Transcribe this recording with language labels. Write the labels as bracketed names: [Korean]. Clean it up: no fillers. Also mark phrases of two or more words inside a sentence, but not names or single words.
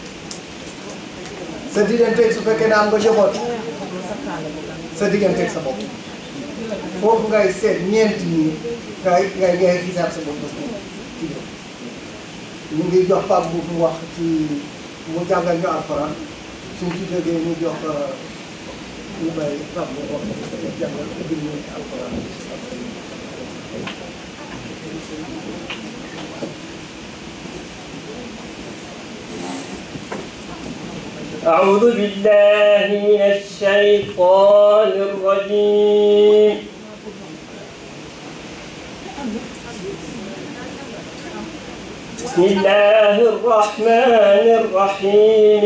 [Wolof] sa digganteeg su fekkee ne am nga njaboot sa digganteeg sa bopp foofu ngay seet ñeenti ñi ngay xisaab sa bopp bés bu ne ci ñu ngi jox Pape bu mu wax ci mu jàngal ñu alxuraan suñ ci jógee ñu jox ñu bàyyi Pape mu wax jàngal ubbil ñu alquran. [Arabic] أعوذ بالله من الشيطان الرجيم. بسم الله الرحمن الرحيم.